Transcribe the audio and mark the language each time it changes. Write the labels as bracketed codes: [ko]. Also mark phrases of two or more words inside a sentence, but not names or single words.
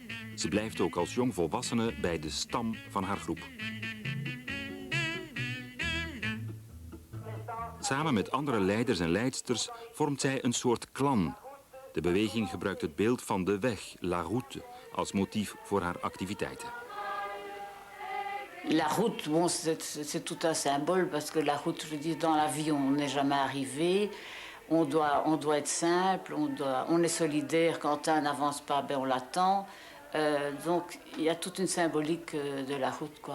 [nl] Ze blijft ook als jongvolwassene bij de stam van haar groep. Samen met andere leiders en leidsters vormt zij een soort clan. De beweging gebruikt het beeld van de weg, [fr] la route, [nl] als motief voor haar activiteiten. [fr] La route, bon, c'est tout un symbole parce que la route, je dis, dans la vie, on n'est jamais arrivé. On doit être simple, on est solidaire. Quand un n'avance pas, ben on l'attend. Donc, il y a toute une symbolique de la route, quoi.